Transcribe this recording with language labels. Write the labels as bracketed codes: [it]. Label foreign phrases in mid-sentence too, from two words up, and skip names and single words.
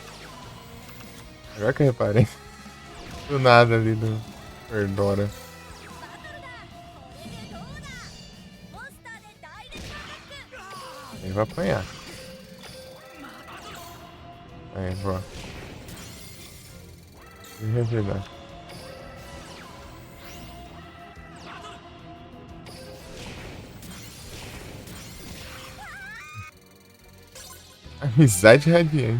[pt] Agora que eu reparei. Do nada ali do Perdora. [ja] バトルだこれでどうだモンスターでダイレクトアタック [pt] Ele vai apanhar. Aí, vó. De verdade. Amizade radiante.